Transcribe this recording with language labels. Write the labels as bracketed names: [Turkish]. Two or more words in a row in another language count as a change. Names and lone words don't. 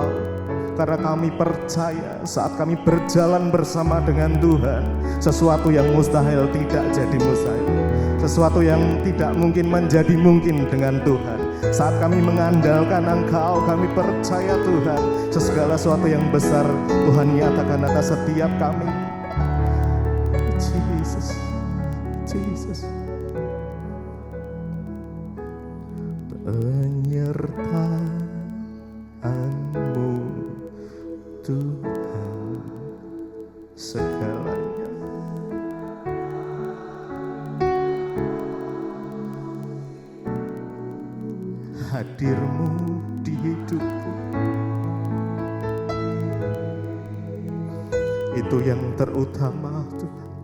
[Indonesian] Karena kami percaya saat kami berjalan bersama dengan Tuhan, sesuatu yang mustahil tidak jadi mustahil, sesuatu yang tidak mungkin menjadi mungkin dengan Tuhan. Saat kami mengandalkan Engkau, kami percaya Tuhan, segala sesuatu yang besar Tuhan nyatakan atas setiap kami. Jesus, Jesus, penyertaan-Mu Tuhan segalanya. Hadir-Mu di hidupku, itu yang terutama Tuhan.